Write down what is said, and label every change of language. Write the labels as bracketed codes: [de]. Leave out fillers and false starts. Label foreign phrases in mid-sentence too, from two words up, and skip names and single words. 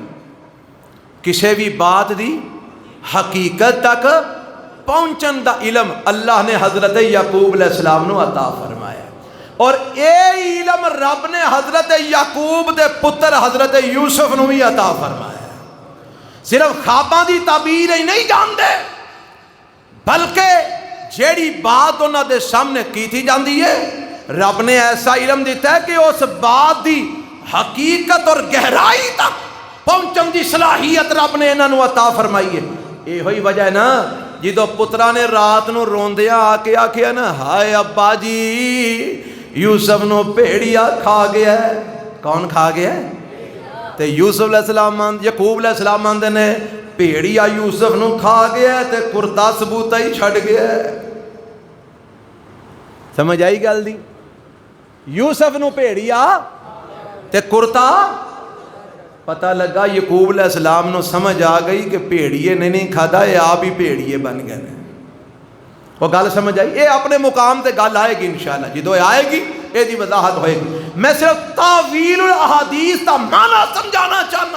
[pa] کسی بھی بات دی حقیقت تک پہنچن دا علم اللہ نے حضرت یعقوب [ar] علیہ السلام [pa] نو عطا فرمایا. اور اے علم رب نے حضرت یعقوب دے پتر حضرت یوسف نو بھی عطا فرمایا. صرف خواباں دی تعبیر ہی نہیں جاندے بلکہ جیڑی بات انہاں دے سامنے کیتی جاندی ہے رب نے ایسا علم دیتا ہے کہ اس بات دی حقیقت اور گہرائی تک پہنچن دی صلاحیت رب نے انہاں نو عطا فرمائی ہے. یہ ہوئی وجہ ہے نا جدو پترا نے رات نو روندیاں آ کے آکھیا نا ہائے ابا جی یوسف نو بھیڑیا کھا گیا ہے. کون کھا گیا ہے؟ تے یوسف [ar] علیہ السلام [pa] یعقوب [ar] علیہ السلام [pa] آندے نے بھیڑیا یوسف نو کھا گیا ہے تے کرتا ثبوتا ہی چھڑ گیا ہے. سمجھ آئی گل دی؟ یوسف نو بھیڑیا تے کرتا پتہ لگا یعقوب [ar] علیہ السلام [pa] نو سمجھ آ گئی کہ بھیڑیے نے نہیں کھادا [ur] یہ آپ ہی بھیڑیے بن گئے. [pa] وہ گل سمجھ آئی؟ یہ اپنے مقام تے گل آئے گی انشاءاللہ جدو آئے گی یہ دی وضاحت ہوئے گی. [ur] میں صرف تاویل الاحادیث کا معنی سمجھانا چاہنا.